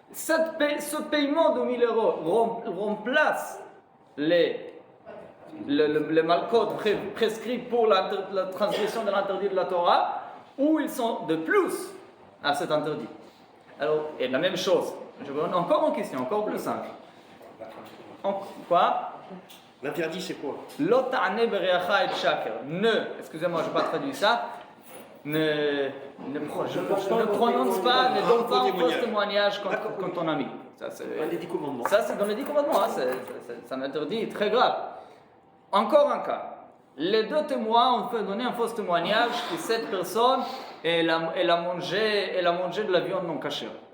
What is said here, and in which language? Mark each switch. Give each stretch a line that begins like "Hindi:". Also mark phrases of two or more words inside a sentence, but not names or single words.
French: Ce paiement de 1000 € remplace les malkot prescrits pour la transgression de l'interdit de la Torah, où ils sont de plus à cet interdit. Alors, et la même chose. Je veux encore une question, encore plus simple. Quoi? L'interdit, c'est quoi?
Hebrew: לא תענה ברעך עד שקר.
French: Excusez-moi, je n'ai pas traduit ça. Ne prononce pas, ne donne pas un faux témoignage contre ton ami. Ça, Dans les 10 commandements. ça, c'est dans les 10 commandements. Hein, c'est un interdit très grave. Encore un cas. Les deux témoins ont fait donner un faux témoignage que cette personne elle a mangé de la viande non cachée.